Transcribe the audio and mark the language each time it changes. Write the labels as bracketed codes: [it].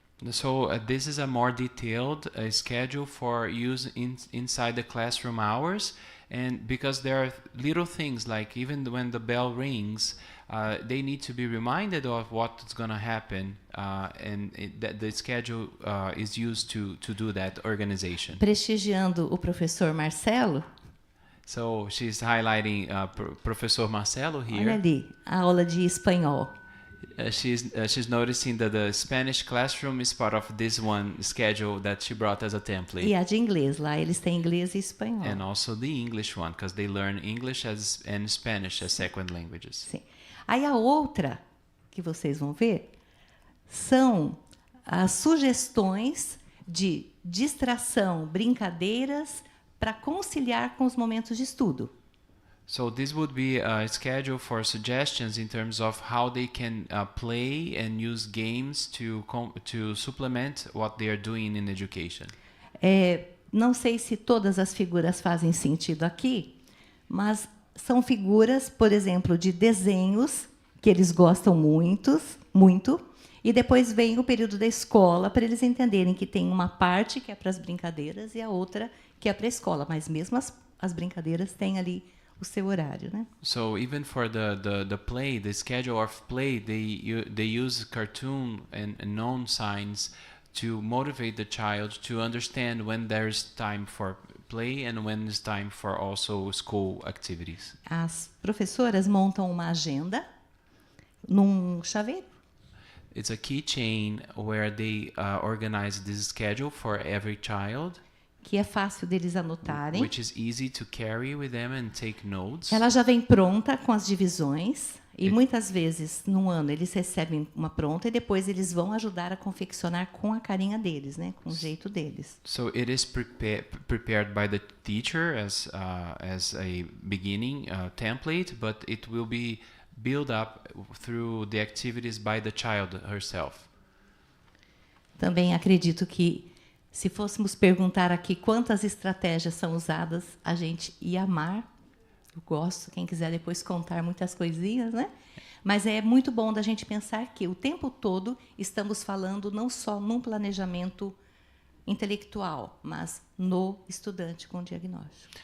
[en] So this is a more detailed schedule for use inside the classroom hours, and because there are little things like even when the bell rings, they need to be reminded of what's going to happen, and the schedule is used to do that organization. [pt] Prestigiando o professor Marcelo. [en] So she's highlighting Professor Marcelo here. [pt] Olha ali, a aula de espanhol. [en] She's noticing that the Spanish classroom is part of this one schedule that she brought as a template. [pt] E a de inglês, lá eles têm inglês e espanhol. [en] And also the English one, because they learn English and Spanish as second languages. [pt] Sim. Aí a outra que vocês vão ver são as sugestões de distração, brincadeiras para conciliar com os momentos de estudo. [en] So this would be a schedule for suggestions in terms of how they can play and use games to supplement what they are doing in education. [pt] Não sei se todas as figuras fazem sentido aqui, mas são figuras, por exemplo, de desenhos que eles gostam muito, e depois vem o período da escola para eles entenderem que tem uma parte que é para as brincadeiras e a outra que é para a escola, mas mesmo as brincadeiras têm ali o seu horário, né? [en] So even for the play, the schedule of play, they use cartoon and known signs to motivate the child to understand when there's time for play and when it's time for also school activities. [pt] As professoras montam uma agenda num chaveiro. [en] It's a keychain where they organize this schedule for every child. [pt] Que é fácil deles anotarem. [en] Which is easy to carry with them and take notes. [pt] Ela já vem pronta com as divisões. E muitas vezes, num ano, eles recebem uma pronta e depois eles vão ajudar a confeccionar com a carinha deles, né, com o jeito deles. [en] So it is prepared by the teacher as a beginning template, but it will be built up through the activities by the child herself. [pt] Também acredito que, se fôssemos perguntar aqui quantas estratégias são usadas, a gente ia amar. Eu gosto, quem quiser depois contar muitas coisinhas, né? Mas é muito bom da gente pensar que o tempo todo estamos falando não só num planejamento intelectual, mas no estudante com diagnóstico.